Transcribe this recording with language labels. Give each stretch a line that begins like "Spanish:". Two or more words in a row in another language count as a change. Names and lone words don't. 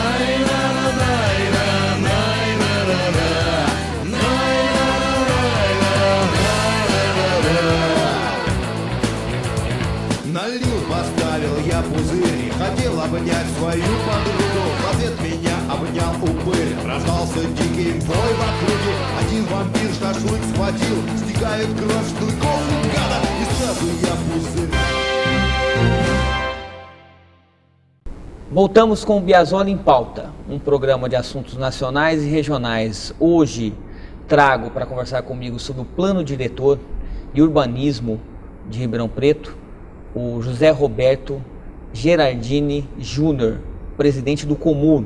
Russian: Налил, поставил я пузырь, хотел обнять свою подругу. В ответ меня обнял упырь, раздался дикий вой в округе. Один вампир шашлык схватил, стекает кровь с клыков у гада, и сразу я пузырь.
Portuguese: Voltamos com o Biasola em Pauta, um programa de assuntos nacionais e regionais. Hoje trago para conversar comigo sobre o plano diretor e urbanismo de Ribeirão Preto o José Roberto Gerardini Júnior, presidente do Comur.